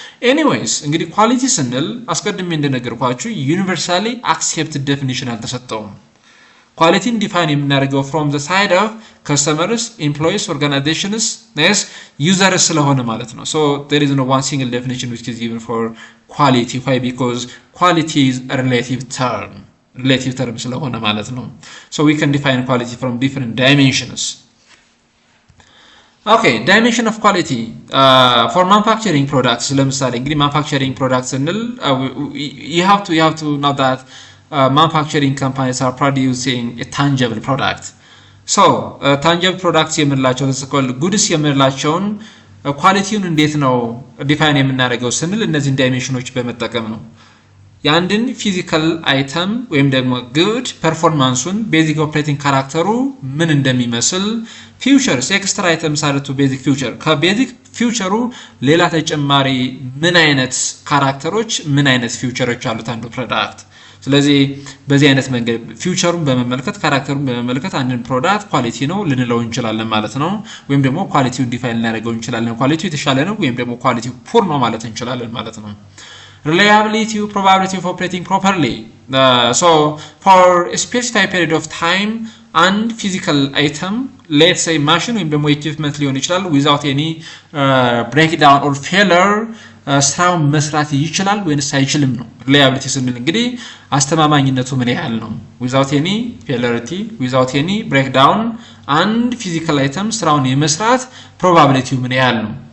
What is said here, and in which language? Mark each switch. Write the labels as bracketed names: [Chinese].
[Amharic] ኤኒዌይስ እንግዲህ ኳሊቲ ስንል አስቀድሜ እንደነገርኳችሁ ዩኒቨርሳሊ አክሴፕትድ ዴፊኒሽን አልተሰጠውም. ኳሊቲን ዲፋይን የምናደርገው [English] from the side of customers, employees, organizations, users [Amharic] ስለሆነ ማለት ነው. [English] so there is no one single definition which is given for quality. Why? Because quality is a relative term [Amharic] ስለሆነ ማለት ነው. [English] so we can define quality from different dimensions. okay, dimension of quality for manufacturing products. [Amharic] ለምሳሌ እንግዲህ [English] manufacturing products [Amharic] ስንል [English] you have to know that manufacturing companies are producing a tangible product. so tangible products [Amharic] የምንላቸው goods የምንላቸውን ኳሊቲውን እንዴት ነው ዲፋይን የምናደርገው ስንል እነዚህን ዳይሜንሽኖች በመጠቀም ነው. የአንድን ፊዚካል አይተም ወይም ደግሞ ጉድ ፐርፎርማንሱን ቤዚክ ኦፕሬቲንግ ካራክተሩ ምን እንደሚመስል ፊውቸርስ ኤክስትራ አይተምስ አለ ቱ ቤዚክ ፊውቸር ከቤዚክ ፊውቸሩ ሌላ ተጨማሪ ምን አይነት ካራክተሮች ምን አይነት ፊውቸሮች አሉት አንዱ ፕሮዳክት. ስለዚህ በዚህ አይነት መንገድ ፊውቸሩን በመመልከት ካራክተሩን በመመልከት አንድን ፕሮዳክት ኳሊቲ ነው ልንለው እንችላለን ማለት ነው. ወይም ደግሞ ኳሊቲውን ዲፋይን ልናደርገው እንችላለን. ኳሊቲው የተሻለ ነው ወይም ደግሞ ኳሊቲው ፑር ነው ማለት እንችላለን ማለት ነው. [English] reliability, probability of operating properly. So for a specified period of time and physical item, let's say machine [Amharic] ወይም ደግሞ [English] equipment [Amharic] ሊሆን ይችላል [English] without any breakdown or failure [Amharic] ስራውን መስራት ይችላል ወይስ አይችልም ነው [English] reliability [Amharic] ስንል እንግዲህ አስተማማኝነቱ ምን ያህል ነው [English] without any failure, without any breakdown and physical item [Amharic] ስራውን የመስራት [English] probability [Amharic] ምን ያህል ነው.